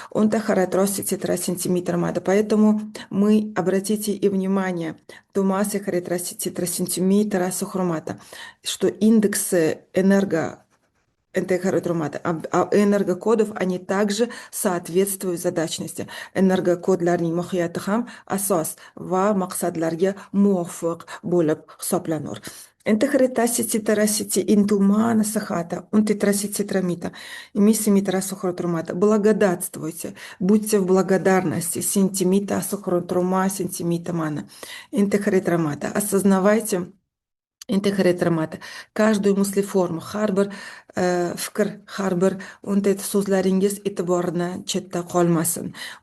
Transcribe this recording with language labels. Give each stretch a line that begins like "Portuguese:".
Russian: 10 сантиметрами. Поэтому мы, обратите и внимание, тумасы сантиметра сухромата, что индексы энергокодов, они также соответствуют задачности.
Uzbek: Энергокодlarning mohiyati ham asos va maqsadlarga muvofiq bo'lib hisoblanur. Энте хритасити тарасити интумана сахата, унты трасити трамита, миссимитра сухротрумата.
Russian: Благодатствуйте, будьте в благодарности, сентимита сухротрума, сентимита мана. Энте хритрамата. Осознавайте, Интегратрамата. Каждую мыслеформу,
Uzbek: har fikr, har bir so'zlaringiz e'tibordan chetda qolmasin.